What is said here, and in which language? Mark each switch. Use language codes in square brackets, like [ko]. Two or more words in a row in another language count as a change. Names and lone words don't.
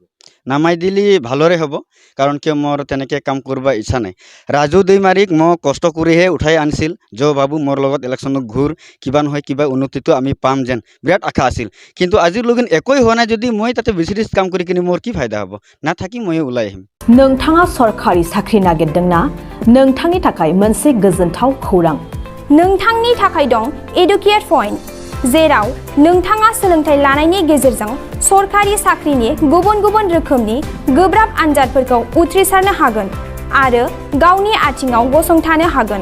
[as] নামাই দিলে ভালৰে হ'ব কাৰণ কিয় মোৰ তেনেকৈ কাম কৰিব ইচ্ছা নাই ৰাজু দৈমাৰীক মই কষ্ট কৰিহে উঠাই আনিছিল বাবু মোৰ লগত ইলেকশ্যনত ঘূৰ কিবা নহয় কিবা উন্নতিটো আমি পাম যেন বিৰাট আশা আছিল কিন্তু আজিলৈকে একোৱেই হোৱা নাই যদি মই তাতে VCDC কাম কৰি কিনে মোৰ কি ফাইদা হ'ব নাথাকি মই ওলাই আহিম [brx] नोंथाङा सरखारि साख्रि नागिरदोंना नोंथांनि थाखाय मोनसे गोजोनथाव खौरां नोंथांनि थाखाय दं एडुकेट पॉइंट जेराव नोंथाङा सोलोंथाइ लानायनि गेजेरजों सरखारि साख्रिनि गुबुन गुबुन रोखोमनि गोब्राब आनजादफोरखौ उथ्रिसारनो हागोन आरो गावनि आथिङाव गसंथानो हागोन